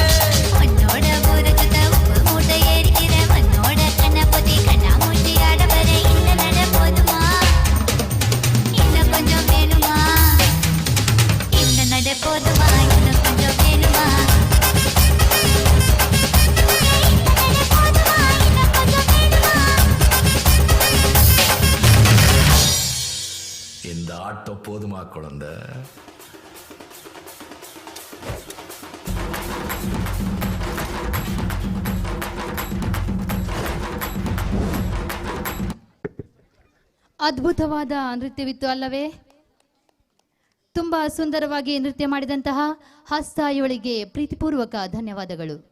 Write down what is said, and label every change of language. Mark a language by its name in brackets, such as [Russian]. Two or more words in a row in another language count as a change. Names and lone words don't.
[Tamil] உன்னோட ஊருக்கு உப்பு மூட்டை ஏறிக்கிற உன்னோட கண்ண பொத்தி கண்ணா மூட்டி ஆட வர இந்த நட போதுமா இன்னும் கொஞ்சம் வேணுமா இந்த நட போதுமா இன்னும் கொஞ்சம் வேணுமா இந்த ஆட்டம் போதுமா குழந்தை? [Kannada] ಅದ್ಭುತವಾದ ನೃತ್ಯವಿತ್ತು ಅಲ್ಲವೇ? ತುಂಬಾ ಸುಂದರವಾಗಿ ನೃತ್ಯ ಮಾಡಿದಂತಹ ಹಸ್ತಾಯುಳಿಗೆ ಪ್ರೀತಿಪೂರ್ವಕ ಧನ್ಯವಾದಗಳು.